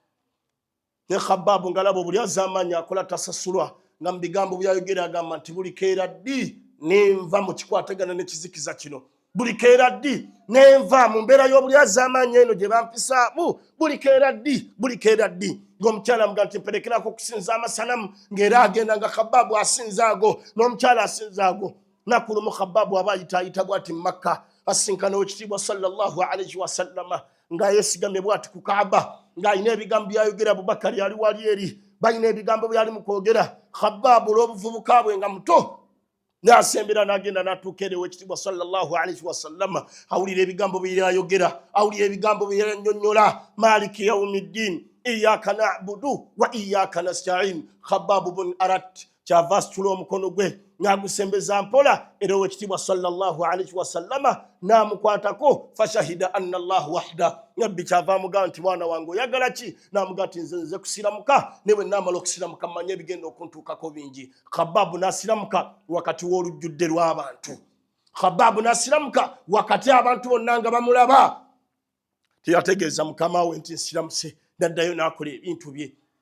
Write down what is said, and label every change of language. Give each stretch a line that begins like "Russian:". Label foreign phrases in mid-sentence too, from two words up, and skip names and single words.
Ganda: Ne Khabbab ng'alaba buli az'amaanyi akola tasasulwa, nga mu bigambo byayogera agamba nti buli keera ddi nenva mu kikwatagana n'ekizikiza kino, buli keera ddi nenva mu mbeera y'obuli az'amaanyi eno gye bampisaamu, buli keera ddi. Ng'omukyala amugaa nti mperekerako okusinza amasanamu, ng'era agenda nga Khabbab asinza ago n'omukyala asinza ago. Naku lumu Khabbab aba ayita bw'ati mu Makka, asinkana Oweekitiibwa
Arabic: صلى الله عليه وسلم
Ganda: nga yeesigamye bw'ati ku Kaaba, ng'alina ebigambo byayogera. Abubakari ali wali eri, balina ebigambo byali mu kwogera. Khabbab olw'obuvubuka bwe nga muto n'asembera n'agenda n'atuuka eri Oweekitiibwa
Arabic: صلى الله عليه وسلم,
Ganda: awulira ebigambo byayogera, awulira ebigambo byannyonnyola.
Arabic: مالك يوم الدين إياك نعبد وإياك نستعين.
Ganda: Khabbab bun Aratti kyava asitula omukono gwe n'agusembeza mpola era Oweekitiibwa
Arabic: صلى الله عليه وسلم
Ganda: n'amukwatako.
Arabic: فشهد أن الله وحده.
Ganda: Nabbi kyava amugamba nti mwana wange oyagala ki? N'amugamba nti nze kusiramuka, ne bwe naamala okusiramuka mmanye ebigenda okuntuukako bingi. Khabbab n'asiramuka wakati w'olujjudde lw'abantu. Khabbab n'asiramuka wakati abantu bonna nga bamulaba. Teyategeeza mukama we nti nsiramuse, n'addayo n'akola ebintu bye.